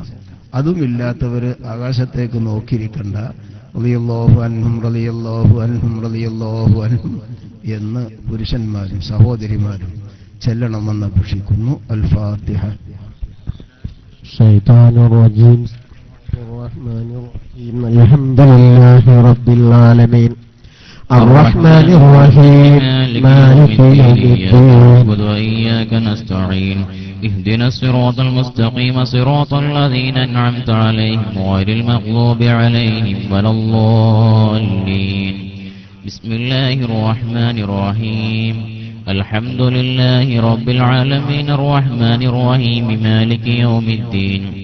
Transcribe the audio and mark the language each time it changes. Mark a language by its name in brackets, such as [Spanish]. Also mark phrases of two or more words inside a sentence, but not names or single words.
[Malayalam] അതും ഇല്ലാത്തവര് ആകാശത്തേക്ക് നോക്കിയിരിക്കണ്ട. [Arabic] رضي الله عنهم رضي الله عنهم رضي الله عنهم [Malayalam] എന്ന് പുരുഷന്മാരും സഹോദരിമാരും ചെല്ലണമെന്ന് അപേക്ഷിക്കുന്നു. [Arabic] الفاتحة. الشيطان الرجيم. الحمد لله رب العالمين الرحمن الرحيم مالك يوم الدين وإياك نستعين اهدنا الصراط المستقيم صراط الذين أنعمت عليهم غير المغضوب عليهم ولا الضالين بسم الله الرحمن الرحيم الحمد لله رب العالمين الرحمن الرحيم مالك يوم الدين